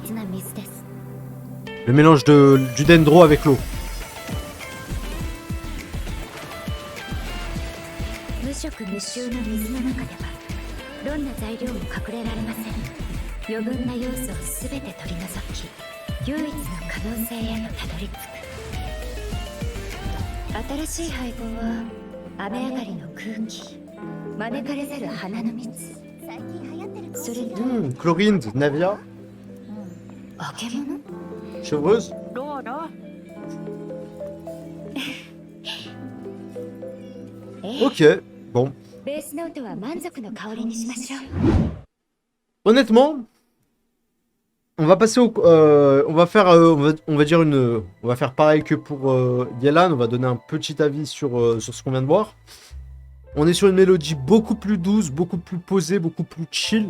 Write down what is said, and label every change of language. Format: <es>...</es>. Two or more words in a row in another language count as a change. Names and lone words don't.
<fr>Le mélange du dendro avec l'eau.</fr> <ja>無色無臭の水の中ではどんな材料も隠れられません。余分な要素をすべて取り除き、唯一の可能性へとたどり着く。新しい配合は雨上がりの空気、招かれざる花の蜜、それと</ja> <fr>Chlorinde, Navia,</fr> <ja>化け物。</ja> <fr>chevreuse. Ok, bon.</fr> <ja>ベースノートは満足の香りにしましょう。</ja> <fr>Honnêtement, on va passer au, on va faire, on va dire on va faire pareil que pour Yelan. On va donner un petit avis sur ce qu'on vient de voir. On est sur une mélodie beaucoup plus douce, beaucoup plus posée, beaucoup plus chill.</fr>